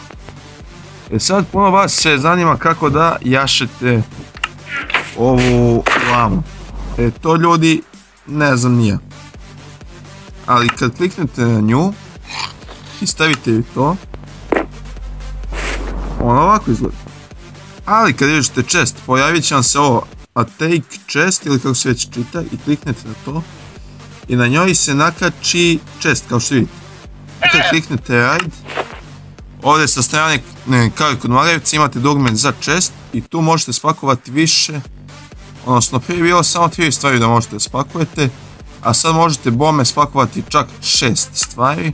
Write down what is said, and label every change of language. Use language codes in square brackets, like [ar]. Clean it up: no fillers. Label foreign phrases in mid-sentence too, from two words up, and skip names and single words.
[bs] Sad puno vas se zanima kako da jašete ovu lamu. To ljudi ne znam ni ja. Ali kad kliknete na nju i stavite ju to, ono ovako izgleda. Ali kad riješite chest, pojavit će vam se ovo [en] a take chest [bs] ili kako se već čita i kliknete na to i na njoj se nakači chest kao što vidite. Kad kliknete ride, ovdje sa strane kao i kod Marevca imate dugme za chest i tu možete spakovati više, odnosno prije bilo samo 3 stvari da možete spakujete, a sad možete bome spakovati čak 6 stvari.